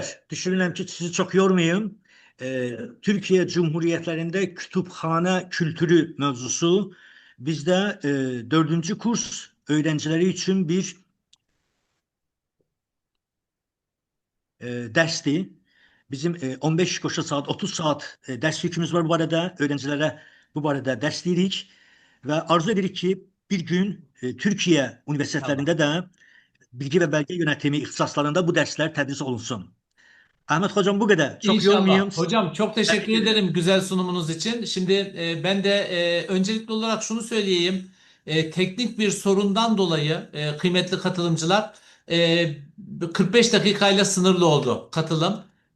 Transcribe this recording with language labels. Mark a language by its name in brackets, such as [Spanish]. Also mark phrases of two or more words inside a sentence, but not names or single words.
[Azerbaijani] Düşünürəm ki, sizi çox yormayım. Türkiyə Cumhuriyyətlərində [Turkish] kütüphane kültürü [Azerbaijani] mövzusu bizdə 4-cü kurs öğrenciləri üçün bir dərsdir. Bizim 15 koşa saat, 30 saat [Turkish] ders yükümüz [Azerbaijani] var bu barədə. Öğrencilere bu barədə dərs deyirik və arzu edirik ki, bir gün Türkiyə universitetlərində də bilgi və [Turkish] belge yönetimi [Azerbaijani] ixtisaslarında bu dersler tədris olunsun. [Turkish] Ahmet Hocam bu kadar. Çok İnşallah. yormayayım. Hocam çok teşekkür ederim güzel sunumunuz için. Şimdi ben de öncelikli olarak şunu söyleyeyim. Teknik bir sorundan dolayı kıymetli katılımcılar 45 dakikayla sınırlı oldu katılım.